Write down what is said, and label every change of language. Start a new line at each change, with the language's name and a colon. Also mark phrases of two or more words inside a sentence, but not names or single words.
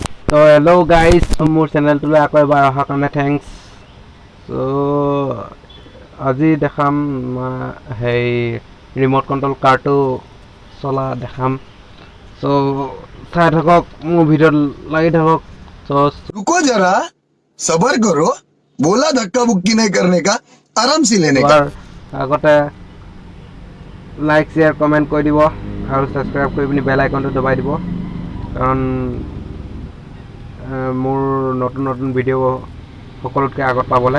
English: So hello guys,
Assamese: মোৰ চেনেলটোলৈ আকৌ এবাৰ অহাৰ কাৰণে থেংকছ। So আজি দেখাম হেই
English: remote control
Assamese: কাৰটো চলা দেখাম। So চাই থাকক, মোৰ ভিডিঅ'ত লাগি থাকক। So
Hindi: रुको जरा सबर करो, बोला धक्का बुक्की नहीं करने का, आराम से लेने का।
Assamese: আগতে
English: like share comment
Assamese: কৰি দিব আৰু ছাবস্ক্ৰাইব কৰি পিনি
English: bell icon
Assamese: দবাই দিব, কাৰণ মোৰ নতুন নতুন ভিডিঅ' সকলোতকৈ আগত পাবলৈ।